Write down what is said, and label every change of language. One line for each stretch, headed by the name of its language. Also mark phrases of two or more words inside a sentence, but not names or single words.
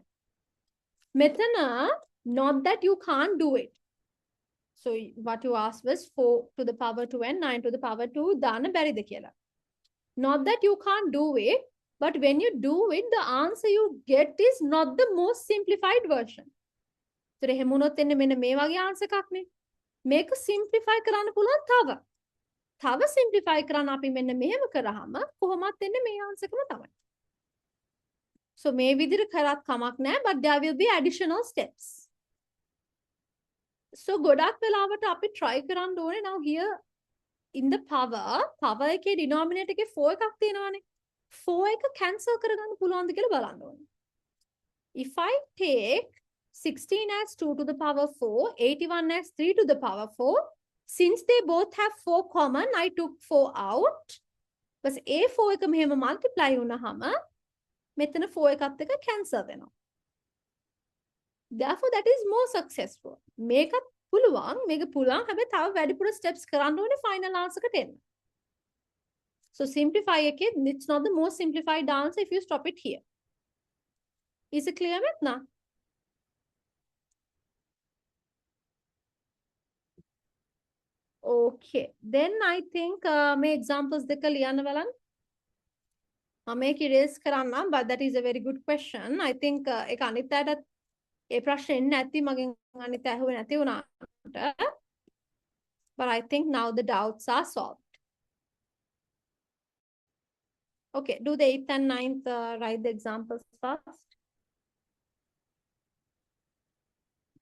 English: Metana, not that you can't do it. So what you asked was 4 to the power 2 and 9 to the power 2.
Sinhala: දාන්න බැරිද කියලා.
English: Not that you can't do it, but when you do it, the answer you get is not the most simplified version.
Sinhala: So එහෙමුණොත් එන්නේ මෙන්න මේ වගේ answer එකක් නේ. මේක simplify කරන්න පුළුවන් තව. තව simplify කරන්න අපි මෙන්න මෙහෙම කරාම කොහොමත් එන්නේ මේ answer එකම තමයි. So මේ විදිහට කරත් කමක් නැහැ,
English: but there will be additional steps.
Sinhala: So ගොඩක් වෙලාවට අපි try කරන්න ඕනේ
English: now here in the power
Sinhala: එකේ denominator එකේ 4 එකක් තියෙනවානේ. 4 එක cancel කරගන්න පුළුවන්ද කියලා බලන්න ඕනේ.
English: If I take 16 as 2 to the power 4, 81 as 3 to the power 4, since they both have 4 common, I took 4 out.
Sinhala: But A4 එක මෙහෙම multiply වුණාම මෙතන 4 එකත් එක cancel වෙනවා.
English: Therefore, that is more successful.
Sinhala: මේකත් පුළුවන් හැබැයි තව වැඩිපුර steps කරන්න ඕනේ
English: final answer
Sinhala: එකට එන්න.
English: So simplify එකේ it's not the most simplified answer if you stop it here. Is it clear Metna? Okay. Then I think
Sinhala: මේ examples දෙක ලියන්න බලන්න.
English: මේක erase කරන්න, but that is a very good question. I think
Sinhala: ඒක අනිත් අයටත් ඒ ප්‍රශ්නේ එන්නේ නැති මගෙන් අනිත් අය අහුවේ නැති වුණාට.
English: But I think now the doubts are solved. Okay, do the 8th and 9th write the examples first.